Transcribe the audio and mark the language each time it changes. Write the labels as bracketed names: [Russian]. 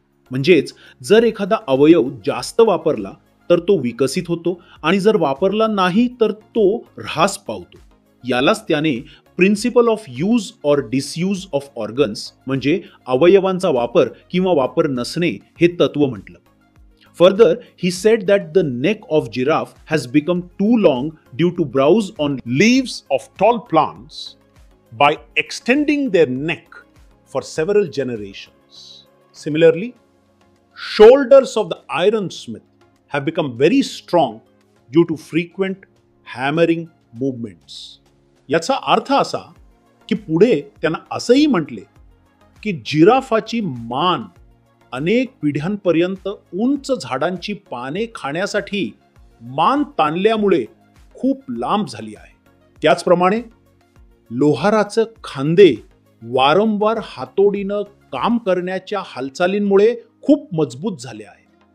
[Marathi] म्हणजेच जर एखादा अवयव जास्त वापरला तर तो विकसित होतो आणि जर वापरला नाही तर तो ऱ्हास पावतो. यालाच त्याने principle of use or disuse of organs म्हणजे अवयवांचा वापर किंवा वापर नसणे हे तत्व म्हटलं. [English] Further, he said that the neck of giraffe has become too long due to browse on leaves of tall plants by extending their neck for several generations. Similarly, shoulders of the ironsmith have become very strong due to frequent hammering movements. [Marathi] याचा अर्थ असा की पुढे त्यांना असंही म्हटले की जिराफाची मान अनेक पिढ्यांपर्यंत उंच झाडांची पाने खाण्यासाठी मान ताणल्यामुळे खूप लांब झाली आहे. त्याचप्रमाणे लोहाराचे खांदे वारंवार हातोडीनं काम करण्याच्या हालचालींमुळे खूप मजबूत झाले आहे.